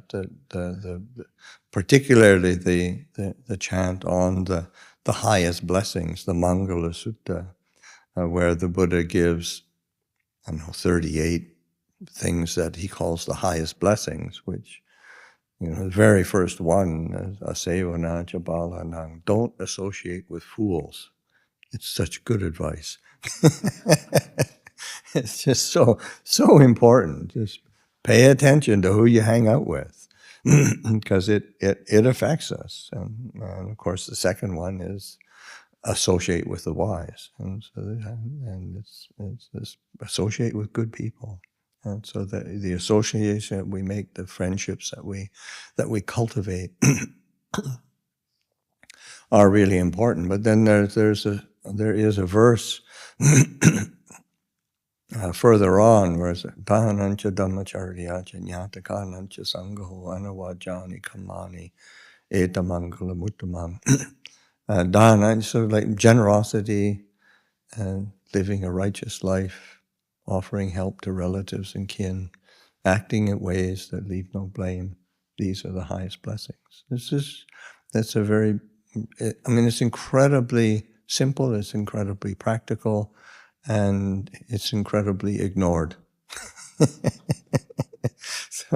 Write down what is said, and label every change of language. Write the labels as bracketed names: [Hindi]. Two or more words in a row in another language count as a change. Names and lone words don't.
[English] particularly the chant on the highest blessings, the Mangala Sutta, where the Buddha gives, 38 things that he calls the highest blessings, which, the very first one, [Pali] asevana jabalanang, [English] don't associate with fools. It's such good advice. It's just so important. Just pay attention to who you hang out with, because it affects us. And of course, the second one is associate with the wise, and it's associate with good people. And so the association that we make, the friendships that we cultivate, are really important. But then there is a verse further on, where it's [Pali] Dhahanancha Dhammacharyacha Nyatakanancha Sangaho Anavajani Kamani Etamangala Muttamam. [English] Dhana, sort of like generosity and living a righteous life, offering help to relatives and kin, acting in ways that leave no blame. These are the highest blessings. That's a very, it's incredibly simple, it's incredibly practical, and it's incredibly ignored.